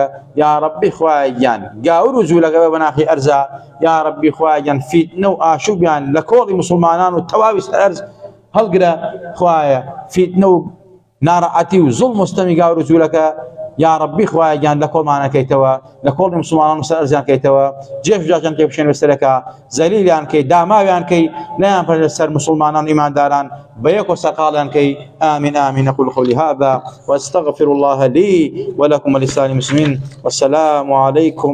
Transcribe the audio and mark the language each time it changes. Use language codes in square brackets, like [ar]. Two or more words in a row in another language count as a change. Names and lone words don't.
[ckb] یا ڕەبی خوایە گیان گاور و جوولەکەوە بەناخی ئەرزە، یا ڕەبی خوایە گیان فیتنە و ئاشوبیان لە کۆڵی مسلمانان و تەواوی ئەرز هەڵگرە، خوایە فیتنە و ناڕەحەتی و زوڵم و ستەمی گاور و جوولەکە یا ڕەبی خوایە گیان لە کۆڵمانەکەیتەوە، لە کۆڵی مسلمانان و سەر ئەرزیان کەیتەوە، جێش جاجان پێ بشێن بەسەرەکە، زەلیلیان کەی، داماویان کەی، لایان پەر لەسەر مسلمانان و ئیمانداران بەیەک و سەرقاڵیان کەی. [ar] آمين آمين. أقول قولي هذا وأستغفر الله لي ولكم ولسائر المسلمين، والسلام عليكم.